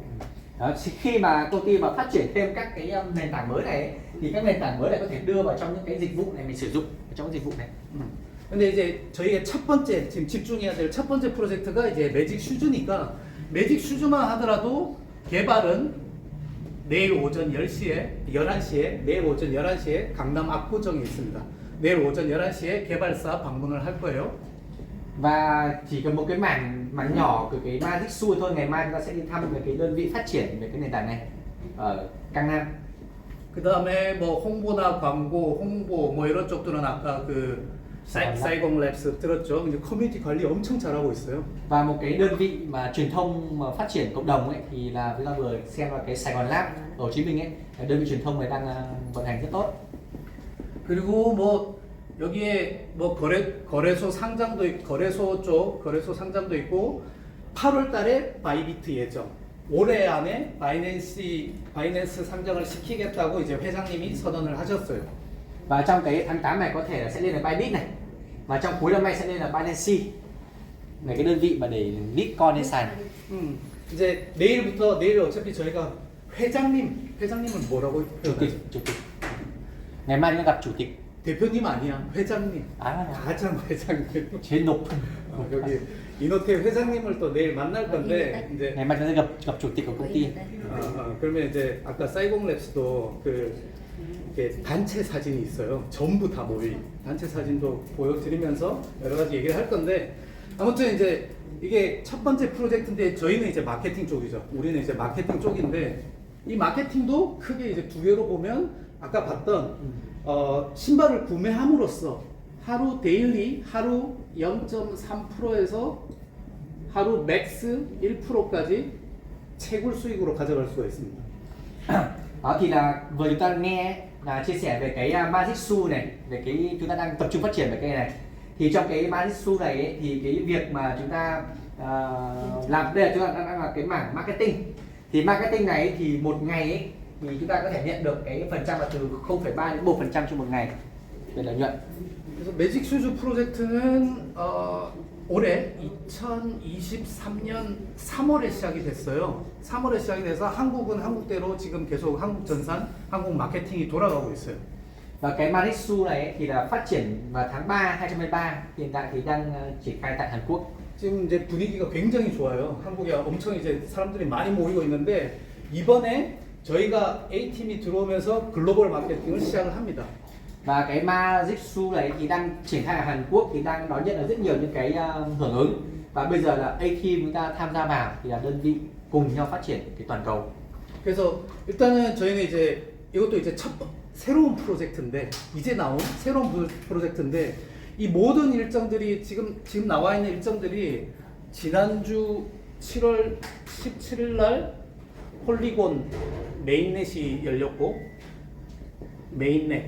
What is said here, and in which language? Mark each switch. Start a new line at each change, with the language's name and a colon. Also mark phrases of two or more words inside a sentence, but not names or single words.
Vietnamese: Đó, khi mà công ty mà phát triển thêm các cái nền tảng mới này ấy, thì các nền tảng mới này có thể đưa vào trong những cái dịch vụ này mình sử dụng ở trong dịch vụ này.
Korean: 근데 이제 저희가 첫 번째 지금 집중해야 될 첫 번째 프로젝트가 이제 매직 슈즈니까 매직 슈즈만 하더라도 개발은 내일 오전 11시에 내일 오전 11시에 강남 압구정에 있습니다. 내일 오전 11시에 개발사 방문을 할 거예요.
Vietnamese: Và chỉ cần một cái mảng nhỏ của cái Magic Shoe thôi, ngày mai chúng ta sẽ đi thăm về cái đơn vị phát triển về cái nền tảng này ở Cang Nam.
Korean: 그 다음에 뭐 홍보나 광고, 홍보 뭐 이런 쪽들은 아까 그 사이공 랩스 들었죠? 이제 커뮤니티 관리 엄청 잘하고 있어요.
Vietnamese: Và một cái đơn vị mà truyền thông mà phát triển cộng đồng ấy thì là chúng ta vừa xem là cái Sài Gòn Lab ở Hồ Chí Minh ấy, cái đơn vị truyền thông này đang vận hành rất tốt.
Korean: 그리고 뭐 여기에 뭐 거래소 상장도 거래소 상장도 있고 8월 달에 바이비트 예정. 올해 안에 바이낸스 상장을 시키겠다고 이제 회장님이 선언을 하셨어요.
Vietnamese: Và trong cái tháng 8 này có thể là sẽ lên là Bybit này, và trong cuối năm nay sẽ lên là Binance này, cái đơn vị mà để Bitcoin lên sàn.
Korean: 이제 내일 어차피 저희가 회장님은 뭐라고 표현하죠?
Vietnamese: Chủ tịch. Ngày mai chúng ta gặp chủ tịch.
Korean: 대표님 아니야, 회장님. 아, 가장 회장님. 제일 높은. 여기 이노텍 회장님을 또 내일 만날 건데 이제
Vietnamese: Ngày mai chúng ta gặp chủ tịch của công ty.
Korean: 그러면 이제 아까 사이공랩스도 그 이렇게 단체 사진이 있어요. 전부 다 모인 단체 사진도 보여드리면서 여러 가지 얘기를 할 건데, 아무튼 이제 이게 첫 번째 프로젝트인데 저희는 이제 마케팅 쪽이죠. 우리는 이제 마케팅 쪽인데 이 마케팅도 크게 이제 두 개로 보면 아까 봤던 신발을 구매함으로써 하루 데일리 하루 0.3%에서 하루 맥스 1%까지 채굴 수익으로 가져갈 수가 있습니다.
Vietnamese: Đó thì là vừa chúng ta nghe là chia sẻ về cái Magic Shoe này, về cái chúng ta đang tập trung phát triển về cái này. Thì trong cái Magic Shoe này ấy, thì cái việc mà chúng ta làm, đây là chúng ta đang là cái mảng marketing. Thì marketing này ấy, thì một ngày ấy, thì chúng ta có thể nhận được cái phần trăm là từ 0,3 đến 1% trên một ngày về lợi nhuận.
Korean: 그래서 매직 슈즈 프로젝트는 올해 2023년 3월에 시작이 됐어요. 3월에 시작이 돼서 한국은 한국대로 지금 계속 한국 전산, 한국 마케팅이 돌아가고 있어요.
Vietnamese: Và cái Magic Shoe này ấy, thì là phát triển vào tháng 3 2023, hiện tại thì đang triển khai tại Hàn Quốc.
Korean: 지금 이제 분위기가 굉장히 좋아요. 한국에 엄청 이제 사람들이 많이 모이고 있는데 이번에 저희가 A팀이 들어오면서 글로벌 마케팅을 시작을 합니다.
Vietnamese: Và cái Magic Shoe này thì đang triển khai ở Hàn Quốc, thì đang đón nhận được rất nhiều những cái hưởng ứng, và bây giờ là A-Team chúng ta tham gia vào thì là đơn vị cùng nhau phát triển cái toàn cầu.
Korean: 그래서 일단은 저희는 이제 이것도 이제 새로운 프로젝트인데, 이제 나온 새로운 프로젝트인데, 이 모든 일정들이 지금 나와 있는 일정들이 지난주 7월 17일 날 폴리곤 메인넷이 열렸고, 메인넷.